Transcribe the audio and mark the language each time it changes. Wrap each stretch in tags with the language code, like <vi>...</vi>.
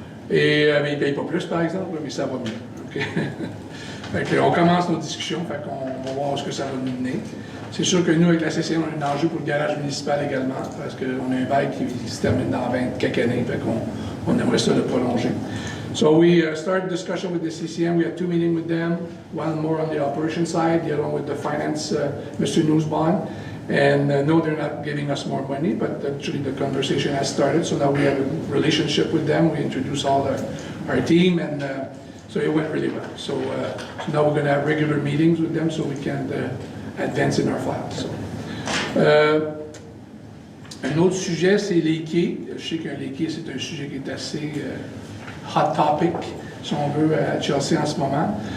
<fr>Et mais ils ne payent pas plus, par exemple, mais ça va mieux. Okay? Fait que, on commence nos discussions, fait qu'on va voir ce que ça va nous mener. C'est sûr que nous, avec la CCN, on a un enjeu pour le garage municipal également, parce qu'on a un bail qui se termine dans 20 quelques années, fait qu'on aimerait ça le prolonger.</fr> <en>So we started discussion with the CCM. We had 2 meetings with them, one more on the operation side, the other one with the finance, Mr. Newsbond. And no, they're not giving us more money, but actually the conversation has started. So now we have a relationship with them. We introduce all our team, and So it went really well. So now we're going to have regular meetings with them so we can advance in our files. So.</en> <fr>Un autre sujet, c'est les quais. Je sais qu'un les quais, c'est un sujet qui est assez</fr> <en>hot topic,</en> <fr>si on veut, à Chelsea en ce moment.</fr>